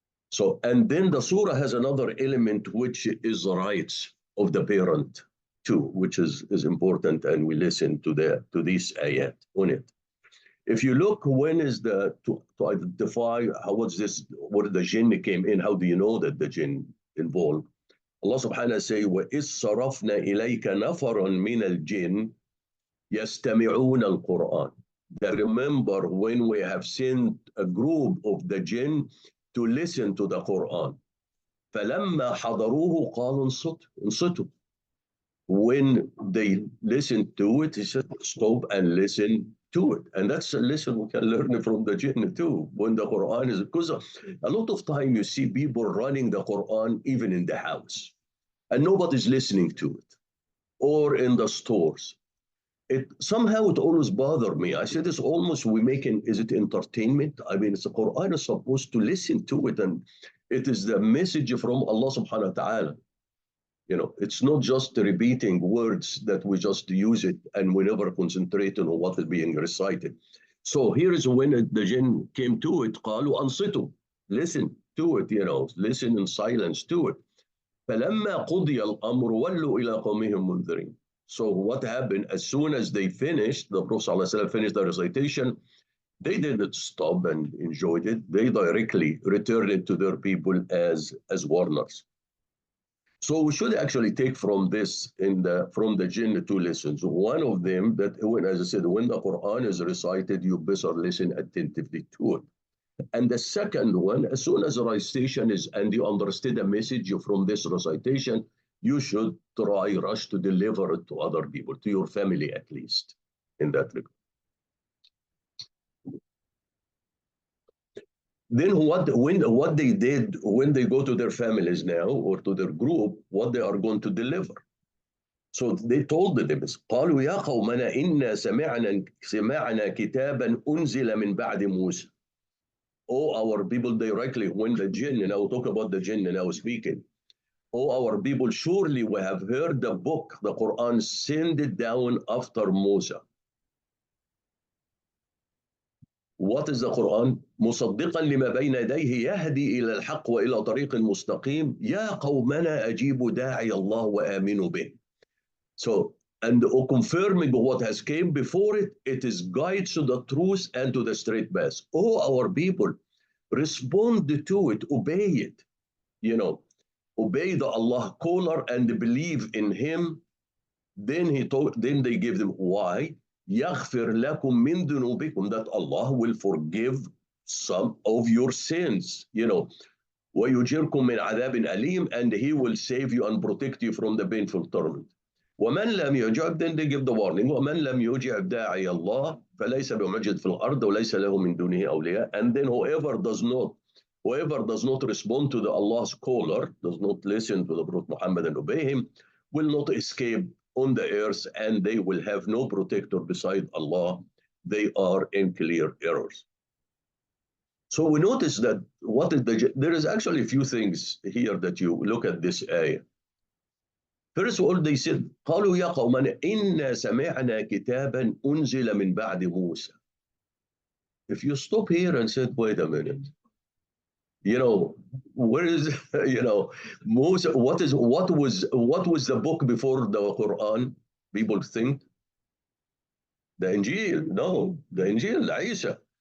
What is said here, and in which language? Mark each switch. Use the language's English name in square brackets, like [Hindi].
[English] So, and then the surah has another element, which is the rights of the parent too, which is important, and we listen to this ayat on it. If you look, when is to identify what the jinn came in, how do you know that the jinn involved? [Arabic] Allah subhanahu wa ta'ala say, وَإِذْ صَرَفْنَا إِلَيْكَ نَفَرًا مِنَ الْجِنِّ يَسْتَمِعُونَ الْقُرْآنَ. [English] that remember when we have sent a group of the jinn to listen to the Quran. [Arabic] فَلَمَّا حَضَرُوهُ قَالُوا انصتوا. [English] When they listened to it, he said, stop and listen to it. And that's a lesson we can learn from the jinn too. When the Quran is, because a lot of time you see people running the Quran even in the house and nobody's listening to it, or in the stores. It somehow it always bothered me. I said, it's almost we making, is it entertainment? I mean, it's the Quran is supposed to listen to it, and it is the message from Allah subhanahu wa ta'ala. You know, it's not just repeating words that we just use it and we never concentrate on what is being recited. So here is when the jinn came to it, [Arabic] قالوا أنصتوا, [English] listen to it, you know, listen in silence to it. [Arabic] فلما قضي الأمر ولوا إلى قومهم منذرين. [English] So what happened, as soon as they finished, the Prophet ﷺ finished the recitation, they didn't stop and enjoyed it. They directly returned it to their people as warners. So we should actually take from this from the jinn two lessons. One of them that when, as I said, when the Quran is recited, you better listen attentively to it. And the second one, as soon as the recitation is and you understand the message from this recitation, you should rush to deliver it to other people, to your family at least, in that regard. Then what they did when they go to their families now or to their group, what they are going to deliver. So they told them, [Arabic] قالوا يا قومنا إنا سمعنا كتابا أنزل من بعد موسى. [English] Oh, our people directly, when the jinn, and I will talk about the jinn now speaking. Oh, our people, surely we have heard the book, the Quran, send it down after Musa. What is the Quran? [Arabic] مصدقا لما بين يديه يهدي إلى الحق وإلى طريق مستقيم يا قومنا أجيبوا داعي الله وآمنوا به. [English] So, and confirming what has came before it, it is guides to the truth and to the straight path. Oh, our people, respond to it, obey it. You know, obey the Allah caller and believe in Him. Then they give them why? [Arabic] يغفر لكم من ذنوبكم, [English] that Allah will forgive some of your sins, you know. [Arabic] ويجيركم من عذاب أليم, [English] and He will save you and protect you from the painful torment. [Arabic] ومن لم يجب, [English] then they give the warning, [Arabic] ومن لم يجب داعي الله فليس بمعجز في الأرض وليس له من دونه أولياء. [English] And then whoever does not respond to the Allah's caller, does not listen to the Prophet Muhammad and obey him, will not escape on the earth, and they will have no protector beside Allah. They are in clear errors. So we notice that there is actually a few things here that you look at this ayah. First of all, they said, [Arabic] قالوا يا قومنا إنا سمعنا كتابا أنزل من بعد موسى. [English] If you stop here and said, wait a minute, you know, where is, you know, Musa, what was the book before the Quran? People think the Injil. No, the Injil, Isa.